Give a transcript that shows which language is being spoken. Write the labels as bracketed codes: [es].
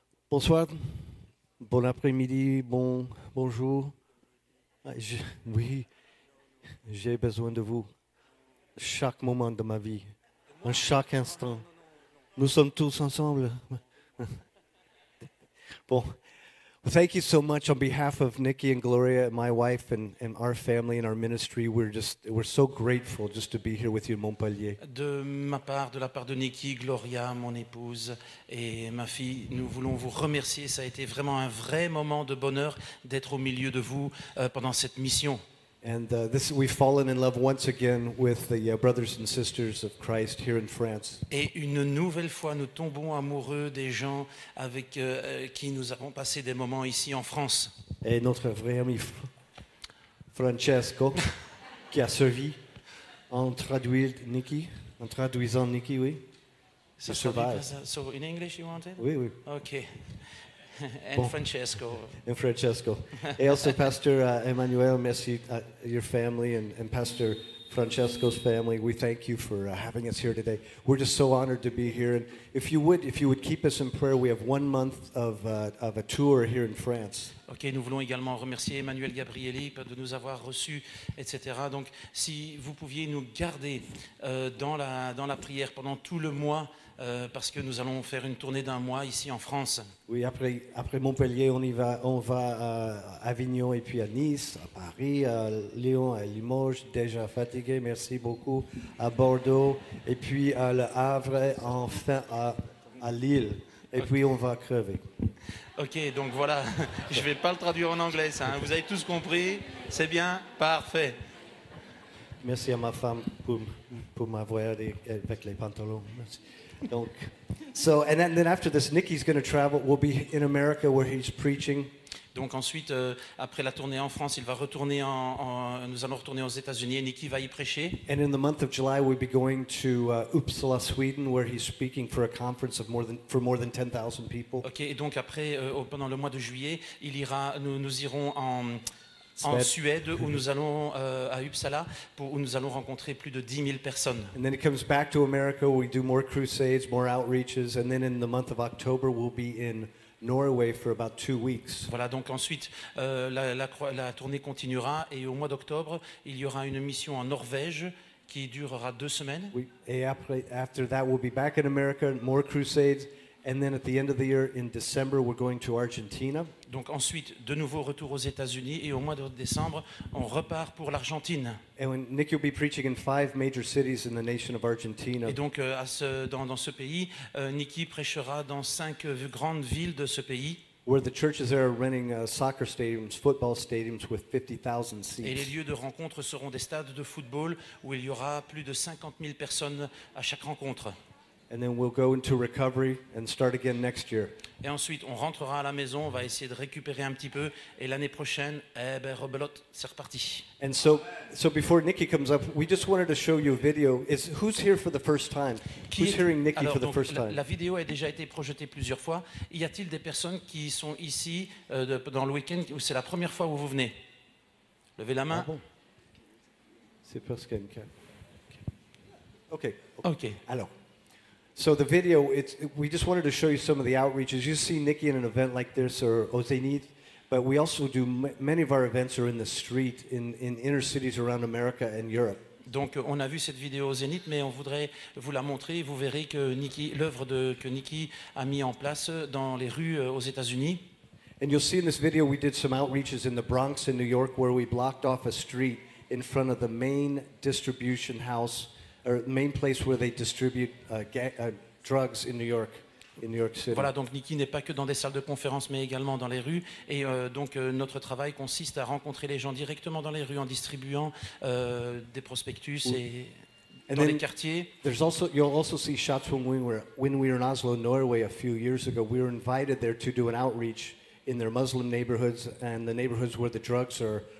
[fr] Bonsoir, bon après-midi, bonjour. Oui, j'ai besoin de vous chaque moment de ma vie, en chaque instant. Nous sommes tous ensemble. [en] Bon, thank you so much on behalf of Nikki and Gloria, my wife, and our family and our ministry. We're so grateful just to be here with you in Montpellier. [fr] De ma part, de la part de Nikki, Gloria, mon épouse et ma fille, nous voulons vous remercier. Ça a été vraiment un vrai moment de bonheur d'être au milieu de vous pendant cette mission. [en] And we've fallen in love once again with the brothers and sisters of Christ here in France. [fr] Et une nouvelle fois, nous tombons amoureux des gens avec qui nous avons passé des moments ici en France. Et notre vrai ami Francesco, qui a servi en traduisant Nikki, oui. [en] So in English you wanted? [fr] Oui, oui. [en] Okay. And [fr] Bon. Francesco. [en] And Francesco. And also Pastor Emmanuel, merci your family, and Pastor Francesco's family. We thank you for having us here today. We're just so honored to be here. And if you would keep us in prayer, we have 1 month of a tour here in France. [fr] Ok, nous voulons également remercier Emmanuel Gabrielli de nous avoir reçus, etc. Donc, si vous pouviez nous garder dans la prière pendant tout le mois, parce que nous allons faire une tournée d'1 mois ici en France. Oui, après Montpellier, on va à Avignon et puis à Nice, à Paris, à Lyon, à Limoges, déjà fatigué, merci beaucoup, à Bordeaux, et puis à Le Havre, enfin à Lille, et puis on va crever. Ok, donc voilà, je ne vais pas le traduire en anglais, ça, hein. Vous avez tous compris, c'est bien, parfait. Merci à ma femme pour m'avoir aidé avec les pantalons. Merci. [en] Donc, and then after this, Nikki's going to travel. We'll be in America where he's preaching. [fr] Donc ensuite, après la tournée en France, il va retourner nous allons retourner aux États-Unis et Nikki va y prêcher. [en] And in the month of July, we'll be going to Uppsala, Sweden, where he's speaking for a conference of more than 10,000 people. [fr] Ok, et donc après, pendant le mois de juillet, nous irons en Suède, où nous allons à Uppsala, où nous allons rencontrer plus de 10 000 personnes. [en] And then he comes back to America. We do more crusades, more outreaches, and then in the month of October, we'll be in Norway for about 2 weeks. [fr] Voilà, donc ensuite, la tournée continuera, et au mois d'octobre, il y aura une mission en Norvège qui durera 2 semaines. [en] Et after that, we'll be back in America, more crusades. And then at the end of the year, in December, we're going to Argentina. [fr] Donc ensuite, de nouveau retour aux États-Unis, et au mois de décembre, on repart pour l'Argentine. [en] And Nicky will be preaching in 5 major cities in the nation of Argentina. [fr] Et donc dans ce pays, Nikki prêchera dans 5 grandes villes de ce pays. [en] Where the churches there are renting soccer stadiums, football stadiums with 50,000 seats. [fr] Et les lieux de rencontre seront des stades de football où il y aura plus de 50 000 personnes à chaque rencontre. [en] And then we'll go into recovery and start again next year. [fr] Et ensuite, on rentrera à la maison, on va essayer de récupérer un petit peu, et l'année prochaine, rebelote, c'est reparti. [en] And so before Nikki comes up, we just wanted to show you a video. Who's here for the first time? Who's hearing Nikki for the first time? [fr] La vidéo a déjà été projetée plusieurs fois. Y a-t-il des personnes qui sont ici dans le week-end où c'est la première fois où vous venez? Levez la main. Ah bon. C'est parce qu'il y a une carte. Okay. Alors. [en] So the video, we just wanted to show you some of the outreaches. You see Nikki in an event like this or au Zénith, but we also do many of our events are in the street in inner cities around America and Europe. [fr] Donc on a vu cette vidéo au Zénith, mais on voudrait vous la montrer. Vous verrez que l'œuvre que Nikki a mis en place dans les rues aux États-Unis. [en] And you'll see in this video we did some outreaches in the Bronx in New York where we blocked off a street in front of the main distribution house or main place where they distribute drugs in New York City. [fr] Voilà, donc Nikki n'est pas que dans des salles de conférence, mais également dans les rues. Et donc notre travail consiste à rencontrer les gens directement dans les rues en distribuant des prospectus et dans les quartiers. [en] You'll also see shots when we were in Oslo, Norway a few years ago. We were invited there to do an outreach in their Muslim neighborhoods and the neighborhoods where the drugs are